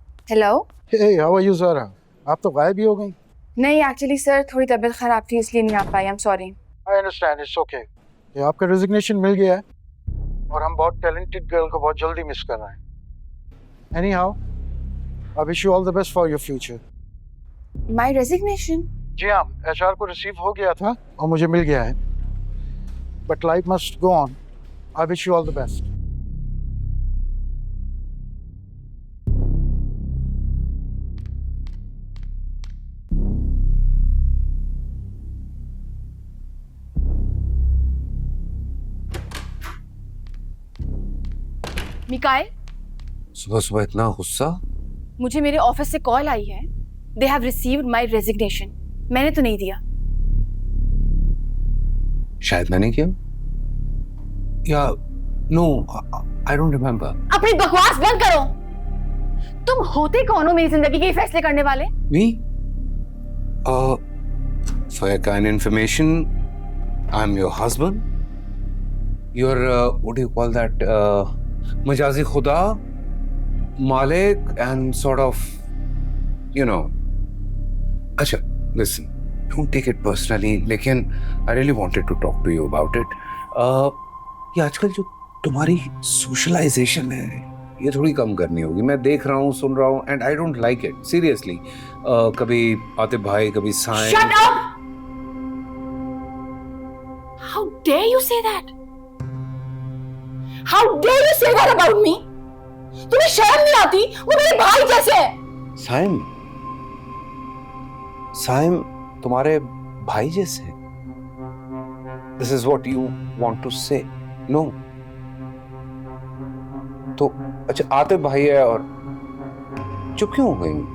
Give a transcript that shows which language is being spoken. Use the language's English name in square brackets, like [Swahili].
[Hindi] Hello. [English] Hey, how are you, [Hindi] Zara? आप तो गायब ही हो गई। नहीं, एक्चुअली सर थोड़ी तबीयत खराब थी इसलिए नहीं आ पाई। [English] I am sorry. I understand, it's okay. [Hindi] ये आपका रेजिग्नेशन मिल गया है और हम बहुत टैलेंटेड गर्ल को बहुत जल्दी मिस कर रहे हैं। [English] Anyhow, I wish you all the best for your future. My resignation? [Hindi] जी हाँ, HR को रिसीव हो गया था और मुझे मिल गया है। [English] But life must go on. I wish you all the best. [Hindi] Mikail, सुबह सुबह इतना गुस्सा? मुझे मेरे ऑफिस से कॉल आई है। [English] They have received my resignation. [Hindi] मैंने तो नहीं दिया। शायद मैंने किया, [English] या no, I don't remember. [Hindi] अपनी बकवास बंद करो। तुम होते कौन हो मेरी जिंदगी के फैसले करने वाले? [English] Me? For your kind information, I'm your husband. You're what do you call that? Majazi Khuda, Malik, and sort of, you know. Acha, listen, don't take it personally. [Hindi] लेकिन [English] I really wanted to talk to you about it. [Hindi] ये आजकल जो तुम्हारी socialisation है, ये थोड़ी कम करनी होगी। मैं देख रहा हूँ, सुन रहा हूँ, [English] and I don't like it. Seriously. [Hindi] कभी आतिफ भाई, कभी sign. [English] Shut up! How dare you say that? How dare you say that about me? [Hindi] तुम्हें शर्म नहीं आती? वो मेरे भाई जैसे है। साइन, साइम तुम्हारे भाई जैसे। [English] This is what you want to say? [Hindi] नो तो अच्छा, आते भाई है और चुप क्यों हो गई?